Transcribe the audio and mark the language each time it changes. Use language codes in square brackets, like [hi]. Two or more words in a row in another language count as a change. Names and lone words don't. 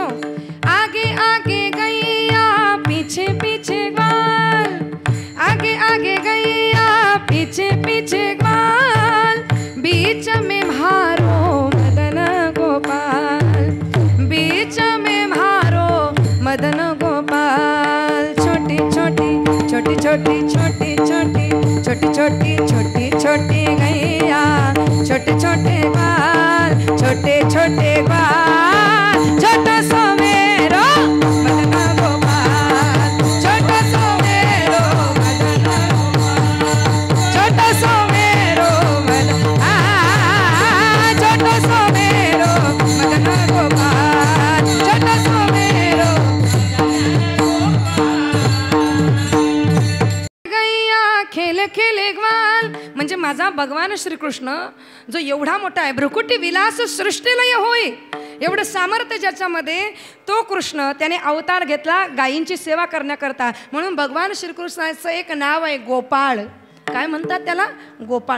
[hi] आगे आगे गैया पीछे पीछे ग्वाल, आगे आगे गैया पीछे पीछे ग्वाल, बीच में भारो मदन गोपाल, बीच में भारो मदन गोपाल। छोटी छोटी छोटी छोटी छोटी छोटी छोटी छोटी छोटी छोटी गैया, छोटे छोटे ग्वाल, छोटे छोटे ग्वाल, छोटा सो मेरो मदन गोपाल, छोटा सो मेरो मदन गोपाल, छोटा सो मेरो छोटा सो मेरो मदन गोपाल, छोटा सो मेरो गैया खेले खेले ग्वाल। [mr] म्हणजे माझा भगवान श्रीकृष्ण जो एवढा मोठा आहे, भ्रुकुटी विलास सृष्टीलय होय, एवढं सामर्थ्य ज्याच्यामध्ये, तो कृष्ण त्याने अवतार घेतला गायींची सेवा करण्याकरता। म्हणून भगवान श्रीकृष्णाचं एक नाव आहे गोपाळ। काय म्हणतात त्याला? गोपाळ।